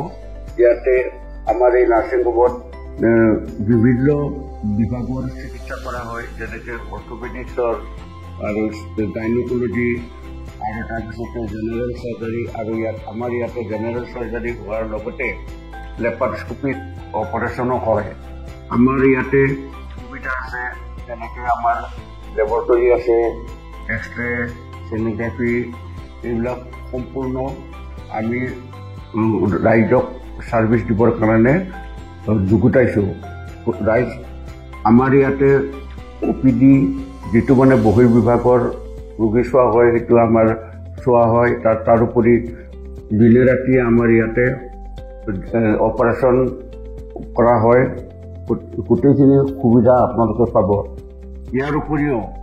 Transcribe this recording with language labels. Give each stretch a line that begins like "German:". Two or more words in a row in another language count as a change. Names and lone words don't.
Assamese: ইয়াতে আমাৰ এই নাৰ্ছিং হোমত বিভিন্ন বিভাগৰ চিকিৎসা কৰা হয় যেনেকৈ অৰ্থপেডিক্সৰ আৰু গাইনেক'লজি আৰু তাৰপিছতে
English: general surgery
Assamese: আৰু আমাৰ ইয়াতে জেনেৰেল চাৰ্জাৰী হোৱাৰ লগতে লেপাৰোস্কোপিক অপাৰেশ্যনো হয় আমাৰ ইয়াতে সুবিধা আছে যেনেকৈ আমাৰ লেবৰেটৰী আছে
English: X-ray sonography
Assamese: এইবিলাক সম্পূৰ্ণ আমি ৰাইজক সাৰ্ভিস দিবৰ কাৰণে যুগুতাইছোঁ ৰাইজ আমাৰ ইয়াতে OPD যেটো মানে বহিৰ্বিভাগৰ ৰোগী চোৱা হয় সেইটো আমাৰ চোৱা হয় তাৰোপৰি দিনে ৰাতি আমাৰ ইয়াতে অপাৰেশ্যন কৰা হয় গোটেইখিনি সুবিধা আপোনালোকে পাব ইয়াৰ উপৰিও